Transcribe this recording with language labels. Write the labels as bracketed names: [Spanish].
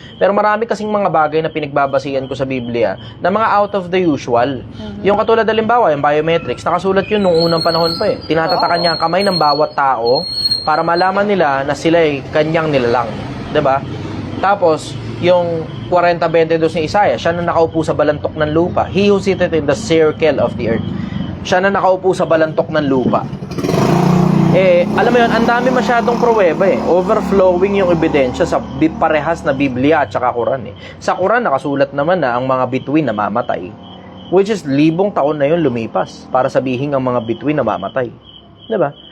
[Filipino] Pero marami kasing mga bagay na pinagbabasihan ko sa Biblia na mga [English] out of the usual. [Filipino] Yung katulad halimbawa, yung biometrics, nakasulat yun nung unang panahon pa eh. Tinatatakan niya ang kamay ng bawat tao para malaman nila na sila ay kanyang nilalang. 'Di ba? Tapos, yung 40:22 ni Isaiah, siya na nakaupo sa balantok ng lupa. [English] He who sitteth in the circle of the earth. [Filipino] Siya na nakaupo sa balantok ng lupa. Alam mo yun, ang dami masyadong pruweba eh. Overflowing yung ebidensya sa parehas na Biblia at saka Quran eh. Sa Quran, nakasulat naman na ang mga bituin namamatay. [English] Which is, [Filipino] 1,000 taon na yun lumipas para sabihin ang mga bituin namamatay. 'Di ba?